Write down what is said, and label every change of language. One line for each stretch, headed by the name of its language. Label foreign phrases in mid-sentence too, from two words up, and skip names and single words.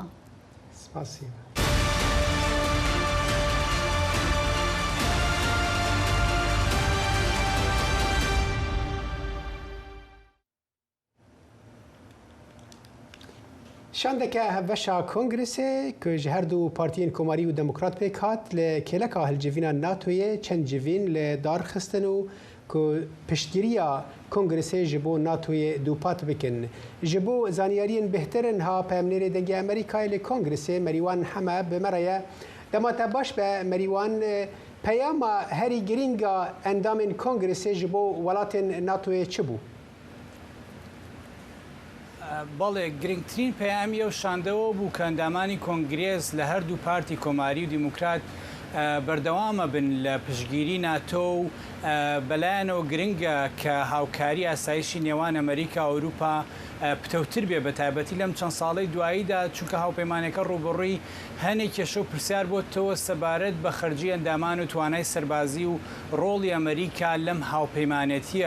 Kurdish: سپاسی. شاندەکە هەڤەشا کۆنگرسێ کە ji her du partiyên Komarî û Demokrat pêk hat li kêleka hilcivîna NATOyê çend civîn li darxistin û ku piştgiriya Kongresê ji bo NATOyê dûpat bikin. Ji bo zaniyariyên bêhtirin ha peyamnêrê dengê Amerîkayê li Kongresê merîwan heme bi me re ye. Dema te baş be merîwan peyama herî girînga endamên Kongresê ji bo welatên NATOyê çi bû؟
Central Kurdish: بەڵێ گرنگترین پەیامی ئەو شاندەوە بوو کە ئەندامانی کۆنگرێز لە هەردوو پارتی کۆماری و دیموکرات بەردەوامە بن لە پشگیری ناتۆ و بەلایەنەوە گرنگە کە هاوکاری ئاسایشی نێوان ئەمریکا و ئەوروپا پتەوتر بێ بە تایبەتی لەم چەند ساڵەی دواییدا، چونکە هاوپەیمانەکە ڕوبڕووی هەنێک کێشە و پرسیار بۆتەوە سەبارەت بە خەرجی ئەندامان و توانای سەربازی و ڕۆڵی ئەمریکا لەم هاوپەیمانەتیە.